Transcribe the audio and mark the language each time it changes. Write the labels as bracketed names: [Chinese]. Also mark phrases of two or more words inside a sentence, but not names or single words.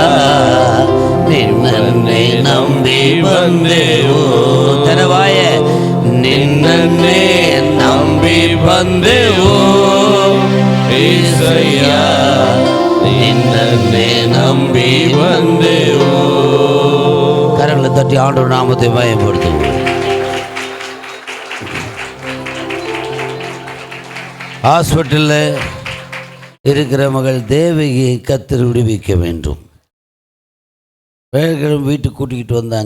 [Kannada] ನಿನ್ನನ್ನೇ ನಂಬಿ ಬಂದೆವು. ತೆರವಾಯ. ನಿನ್ನನ್ನೇ ನಂಬಿ ಬಂದೆವು ಏಸಯ್ಯ. ನಿನ್ನನ್ನೇ ನಂಬಿ ಬಂದೆವು. [Tamil] கரங்களை தட்டி ஆண்டவர் நாமத்தை பயன்படுத்துவோம். ஹாஸ்பிட்டலில் இருக்கிற மகள் தேவகியை கர்த்தர் விடுவிக்க வேண்டும். வேலைக்கிழமை வீட்டுக்கு கூட்டிக்கிட்டு வந்தாங்க.